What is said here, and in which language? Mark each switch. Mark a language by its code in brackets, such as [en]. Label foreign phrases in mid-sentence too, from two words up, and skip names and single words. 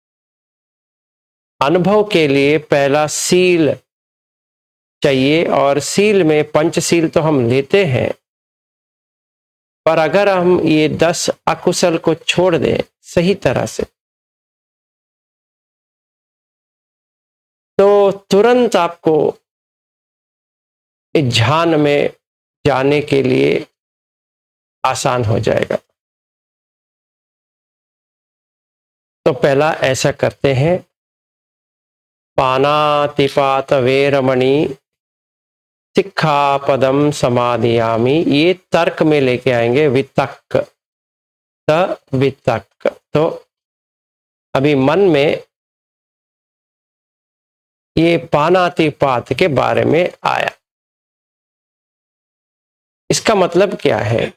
[hi] अनुभव के लिए पहला सील चाहिए और सील में पंचशील तो हम लेते हैं, पर अगर हम ये 10 अकुशल को छोड़ दें सही तरह से तो तुरंत आपको इस ध्यान में जाने के लिए आसान हो जाएगा। तो पहला ऐसा करते हैं, [pi] पानातिपात वेरमणि सिक्खापदम समादियामि। [hi] ये तर्क में लेके आएंगे, [pi] वितक्क वितक्क। [hi] तो अभी मन में ये पानातिपात के बारे में आया, इसका मतलब क्या है?